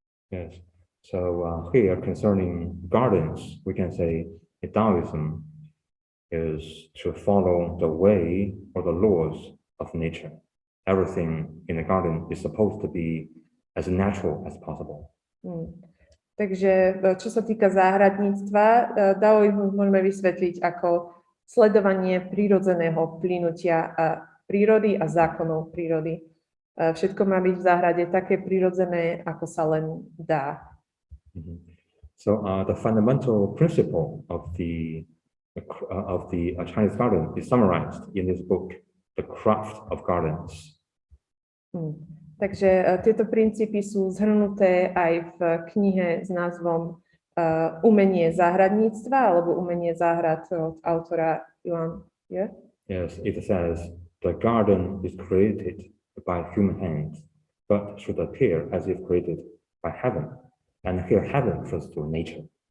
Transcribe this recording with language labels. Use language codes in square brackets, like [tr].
[en] Yes. So here concerning gardens, we can say Taoism is to follow the way or the laws of nature. Everything in the garden is supposed to be as natural as possible. [sk] Takže čo sa týka záhradníctva, taoizmus môžeme vysvetliť ako sledovanie prírodzeného plynutia prírody a zákonov prírody. Všetko má byť v záhrade také prírodzené, ako sa len dá. [en] So the fundamental principle of the Chinese garden is summarized in this book, The Craft of Gardens. [sk] Takže tieto princípy sú zhrnuté aj v knihe s názvom Umenie záhradníctva alebo Umenie záhrad od autora Yuan. [en] Yeah? Yes, it says the garden is created by human hands, but should appear as if created by heaven. And here heaven refers to nature.